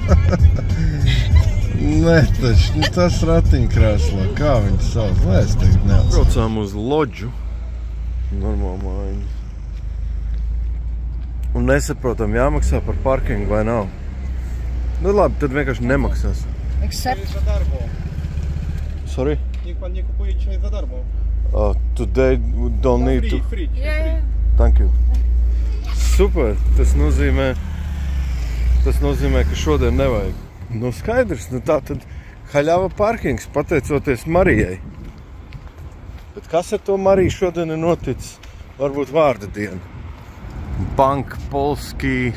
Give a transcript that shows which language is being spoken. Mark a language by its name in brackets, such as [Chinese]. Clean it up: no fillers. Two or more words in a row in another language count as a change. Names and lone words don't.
[Latvian] Nē, taču, tas ratiņkrēslā, kā viņi sauc? Lai es tagad neatceros. Braucām uz Lodžu. Normāli mājiņu. un nesaprotam jāmaksā par parkingu vai nav. Nu labi, tad vienkārši nemaksās. [English] Except [Polish] Za darmo. [English] Sorry? [Polish] Niech pan nie kupuje dzisiaj za darmo. [English] Today we don't need to... Free. Thank you. [Latvian] Super, tas nozīmē, ka šodien nevajag. Nu skaidrs, nu tā tad haļava parkings, pateicoties Marijai. Bet kas ar to Mariju šodien ir noticis? Varbūt vārda diena. Bank, Polski.